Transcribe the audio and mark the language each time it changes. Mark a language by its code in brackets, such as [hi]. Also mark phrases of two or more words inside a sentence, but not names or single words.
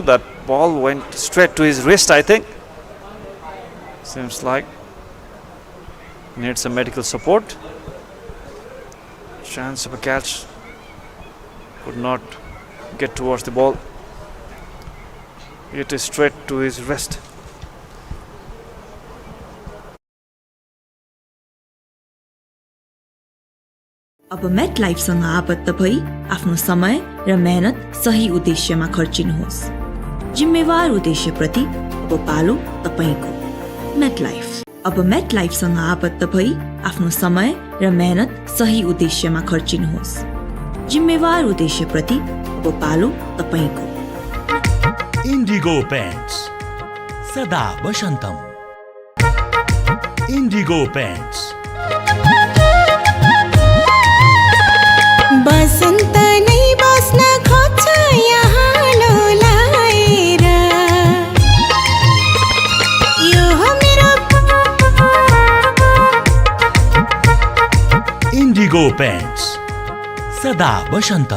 [en] That ball went straight to his wrist, I think. Seems like needs some medical support. Chance of a catch. Could not get towards the ball. It is straight to his wrist. [ne] अब मेट लाइफसँग आबद्ध भई आफ्नो समय र मेहनत सही उद्देश्यमा खर्चिनुहोस्। जिम्मेवार उद्देश्यप्रति अब पालो तपाईको। मेट लाइफ। अब मेट लाइफसँग आबद्ध भई आफ्नो समय र मेहनत सही उद्देश्यमा खर्चिनुहोस्। जिम्मेवार उद्देश्यप्रति अब पालो तपाईको। [sa] Indigo Paints सदा वसन्तम। Indigo Paints [ne] बसन्त नै बस्न खोज्छ यहाँ लोलाएर यो हो मेरो [sa] Indigo Paints सदा वसन्तम।